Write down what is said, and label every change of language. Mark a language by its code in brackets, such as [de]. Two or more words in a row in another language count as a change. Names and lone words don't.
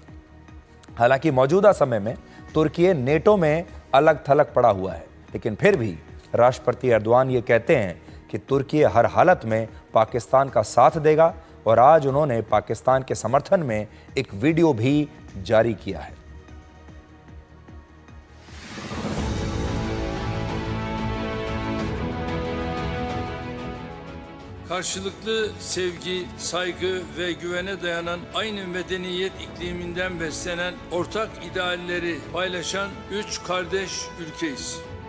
[hi] हालांकि मौजूदा समय में तुर्की नेटो में अलग थलग पड़ा हुआ है, लेकिन फिर भी राष्ट्रपति एर्दोआन ये कहते हैं कि तुर्की हर हालत में पाकिस्तान का साथ देगा और आज उन्होंने पाकिस्तान के समर्थन में एक वीडियो भी जारी किया है। [tr] Karşılıklı sevgi, saygı ve güvene dayanan aynı medeniyet ikliminden beslenen ortak idealleri paylaşan 3 kardeş ülkeyiz.